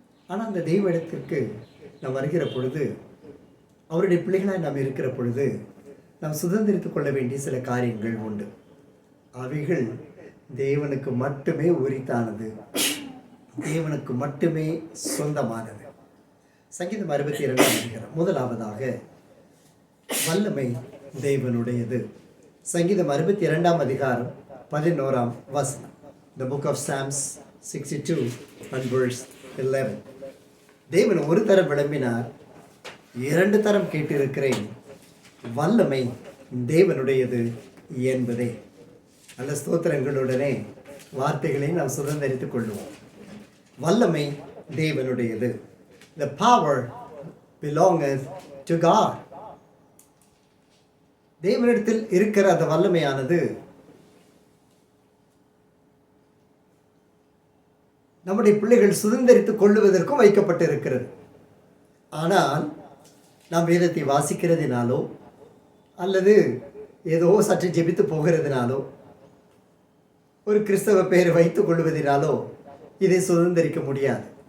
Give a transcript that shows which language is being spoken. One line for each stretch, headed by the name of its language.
Tamil: ஆனால் அந்த தெய்வ இடத்திற்கு நாம் வருகிற பொழுது, அவருடைய பிள்ளைகளாய் நாம் இருக்கிற பொழுது நாம் சுதந்திரித்துக் கொள்ள வேண்டிய சில காரியங்கள் உண்டு. அவைகள் தேவனுக்கு மட்டுமே உரித்தானது, தேவனுக்கு மட்டுமே சொந்தமானது. சங்கீதம் 62 முதலாவதாக வல்லமை தேவனுடையது. சங்கீதம் 62 11
English: The book of Psalms 62 and verse 11.
Tamil: தேவன் ஒரு தரம் விளம்பினார், 2 தரம் கேட்டிருக்கிறேன், வல்லமை தேவனுடையது என்பதே. நல்ல ஸ்தோத்திரங்களுடனே வார்த்தைகளை நாம் சுதந்திரித்துக் கொள்வோம். வல்லமை தேவனுடையது.
English: The power belongeth to God.
Tamil: தேவனிடத்தில் இருக்கிற அந்த வல்லமையானது நம்முடைய பிள்ளைகள் சுதந்திரித்துக் கொள்ளுவதற்கும் வைக்கப்பட்டு இருக்கிறது. ஆனால் நாம் வேதத்தை வாசிக்கிறதினாலோ அல்லது ஏதோ சற்று ஜெபித்து போகிறதுனாலோ ஒரு கிறிஸ்தவ பெயரை வைத்துக் கொள்வதனாலோ இதை சுதந்திரிக்க முடியாது.